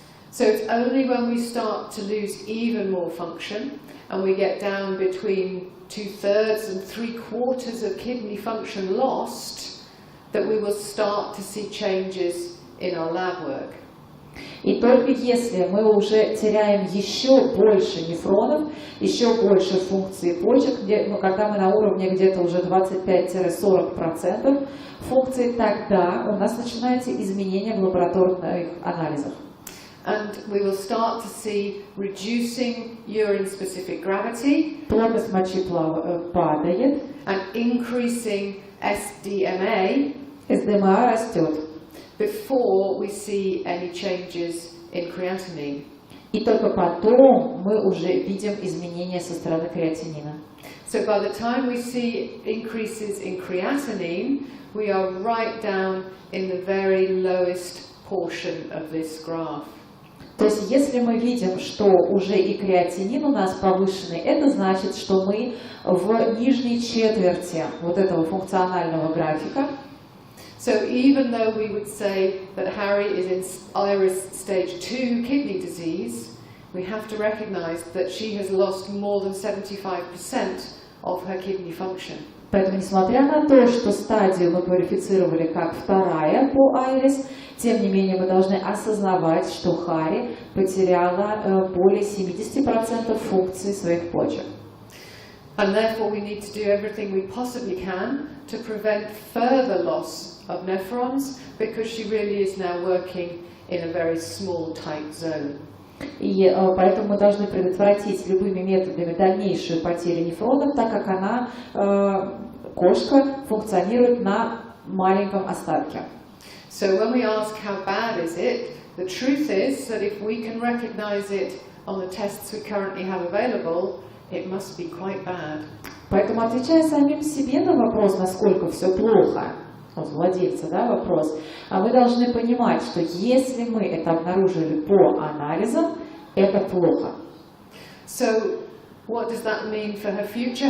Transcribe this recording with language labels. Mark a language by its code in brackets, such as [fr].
[en] So it's only when we start to lose even more function and we get down between 2/3 and 3/4 of kidney function lost that we will start to see changes in our lab work. [ru] И только если мы уже теряем еще больше нефронов, еще больше функций почек, когда мы на уровне где-то уже 25-40% функций, тогда у нас начинаются изменения в лабораторных анализах. [en] And we will start to see reducing urine-specific gravity, [ru] Плотность мочи падает, [en] and increasing SDMA, [ru] СДМА растет. [en] Before we see any changes in creatinine. [ru] И только потом мы уже видим изменения со стороны креатинина. [en] So by the time we see increases in creatinine, we are right down in the very lowest portion of this graph. [ru] То есть, если мы видим, что уже и креатинин у нас повышенный, это значит, что мы в нижней четверти вот этого функционального графика. [en] So even though we would say that Harry is in IRIS stage 2 kidney disease, we have to recognize that she has lost more than 75% of her kidney function. [ru] Поэтому, несмотря на то, что стадию мы квалифицировали как вторая по IRIS, Тем не менее, мы должны осознавать, что Хари потеряла более 70% функций своих почек. [en] And therefore we need to do everything we possibly can to prevent further loss of nephrons, because she really is now working in a very small, tight zone. [ru] И поэтому мы должны предотвратить любыми методами дальнейшую потерю нефронов, так как она, кошка, функционирует на маленьком остатке. [en] So when we ask how bad is it, the truth is that if we can recognize it on the tests we currently have available, it must be quite bad. [ru] Поэтому, отвечая самим себе на вопрос, насколько все плохо, вот владельца, да, вопрос, мы должны понимать, что если мы это обнаружили по анализам, это плохо. [en] So what does that mean for her future?